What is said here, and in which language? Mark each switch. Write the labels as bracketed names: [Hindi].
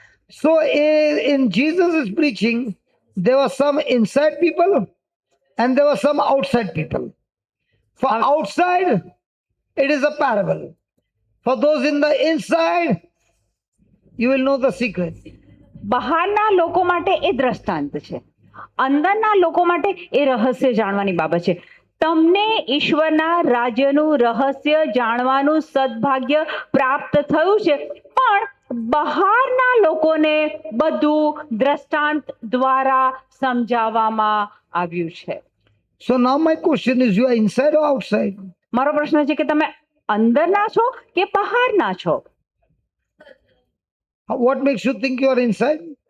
[English] So in Jesus' preaching, there were some inside people and there were some outside people. For outside, it is a parable. For those in the inside, you will know the secret. [Gujarati] બહારના લોકો માટે એ દ્રષ્ટાંત છે, અંદરના લોકો માટે એ રહસ્ય જાણવાની બાબત છે. તમને ઈશ્વરના રાજ્યનું રહસ્ય જાણવાનું સદભાગ્ય પ્રાપ્ત થયું છે, પણ બહારના લોકોને બધું દ્રષ્ટાંત દ્વારા સમજાવવામાં આવ્યું છે. [English] So now my question is, you are inside or outside? [Gujarati] મારો પ્રશ્ન છે કે તમે અંદરના છો કે બહારના છો? [English] What makes you think you are inside?